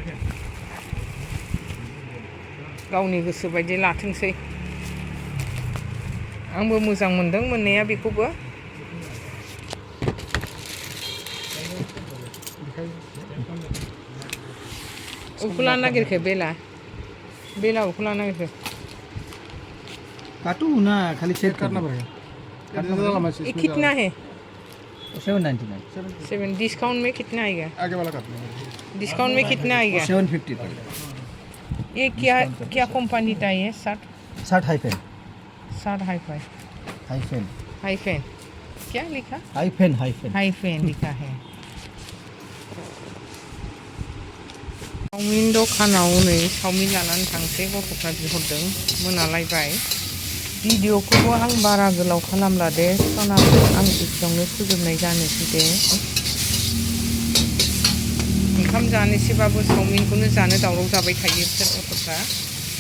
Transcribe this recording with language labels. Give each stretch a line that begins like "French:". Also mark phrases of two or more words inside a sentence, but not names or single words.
Bodo: गावनि गोसो बायदि लाथोंसै आंबो मोजां मोनदों मोननाया बेखौबो उखौ लानो नागिरखो बेला उखौ लानो नागिरखो
Hindi: काटू ना खाली सेट करना पड़ेगा ये कितना है 799 7 डिस्काउंट में कितना आएगा आगे वाला काटना डिस्काउंट में कितना आएगा 750 पड़ेगा ये क्या कंपनी का है शर्ट हाइफेन हाइफेन क्या लिखा हाइफेन लिखा है
Bodo: चाउमिन दखानाव नै चाउमिन लानानै थांसै गथ'फ्रा बिहरदों मोनालायबाय भिडिअखौबो आं बारा गोलाव खालामला दे सनाखौ आं एसेयावनो फोजोबनाय जानोसै दे ओंखाम जानोसैबाबो चाउमिनखौनो जानो दावराव जाबाय थायो बिसोर गथ'फ्रा